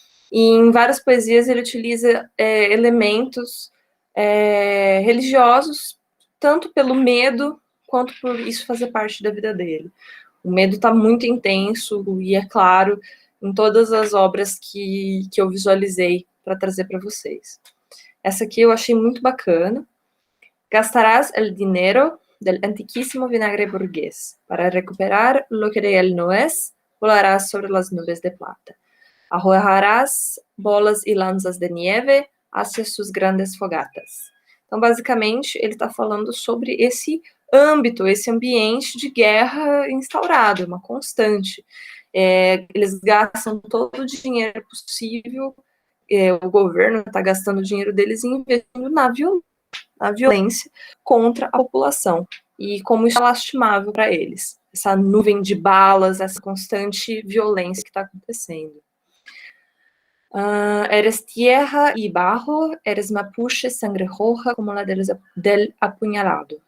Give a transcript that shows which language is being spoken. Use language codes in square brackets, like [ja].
[pt] E em várias poesias ele utiliza elementos religiosos, tanto pelo medo, quanto por isso fazer parte da vida dele. O medo está muito intenso e é claro em todas as obras que eu visualizei para trazer para vocês. Essa aqui eu achei muito bacana. [es] Gastarás el dinero del antiquísimo vinagre burgués. Para recuperar lo que de él no es, volarás sobre las nubes de plata. Arrojarás bolas e lanças de nieve hacia sus grandes fogatas. [pt] Então, basicamente, ele está falando sobre esse âmbito, esse ambiente de guerra instaurado, uma constante. Eles gastam todo o dinheiro possível, o governo está gastando o dinheiro deles e investindo na violência contra a população. E como isso é lastimável para eles. Essa nuvem de balas, essa constante violência que está acontecendo. [es] Eres tierra y barro, eres mapuche sangre roja como la del apuñalado.